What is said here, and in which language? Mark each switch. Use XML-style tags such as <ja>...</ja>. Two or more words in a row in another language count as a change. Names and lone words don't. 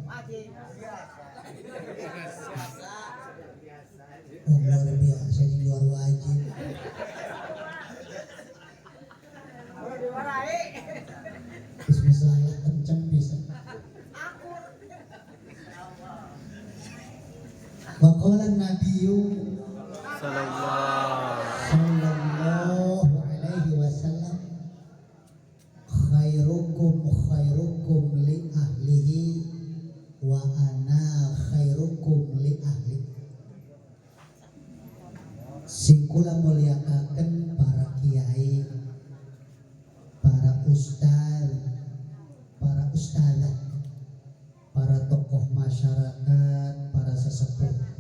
<id>luar biasa di luar wajib.</id> <jv>Bismillah kenceng bisa.</jv> <ar>وقال النبي صلى الله عليه وسلم خيركم لأهله وأنا خيركم لأهلي.</ar> <jv>Sing kula mulyakaken para kiai, para ustaz, para ustazah, para tokoh masyarakat, para sesepuh,</jv>